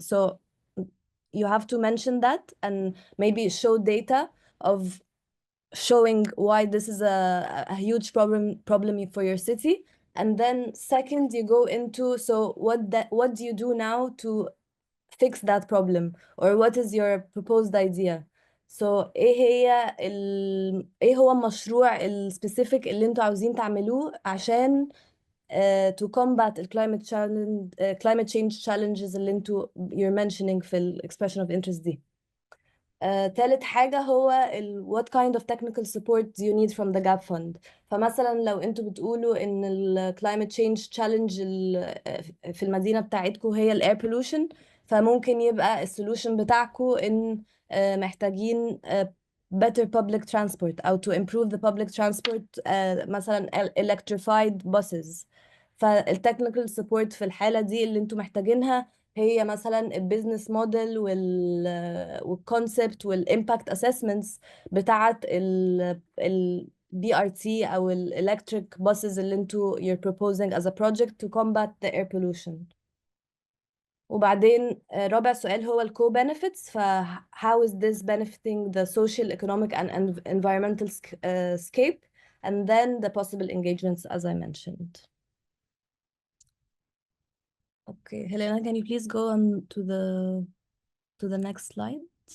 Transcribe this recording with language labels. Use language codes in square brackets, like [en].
[en] So you have to mention that and maybe show data of showing why this is a huge problem for your city. And then second, you go into, so what do you do now to fix that problem, or what is your proposed idea? [ar] So ايه هو المشروع السبيسيفيك اللي انتوا عاوزين تعملوه عشان [en] to combat climate change challenges [ar] اللي انتوا [en] you're mentioning [ar] في expression of interest دي. تالت حاجة هو [en] what kind of technical support do you need from the gap fund. [ar] فمثلا لو انتوا بتقولوا ان climate change challenge في المدينة بتاعتكم هي air pollution، فممكن يبقى السولوشن بتاعكم ان محتاجين [en] better public transport [ar] أو [en] to improve the public transport، [ar] مثلا electrified buses. فالتكنيكال سبورت في الحالة دي اللي انتوا محتاجينها هي مثلا البيزنس موديل والكونسبت والامباكت اسسمنتس بتاعت ال BRT او الالكتريك buses اللي انتوا [en] you're proposing as a project to combat the air pollution. [ar] وبعدين رابع سؤال هو الكو benefits. [en] how is this benefiting the social, economic and environmental scape, and then the possible engagements as I mentioned. Okay, Helena, can you please go on to the next slide?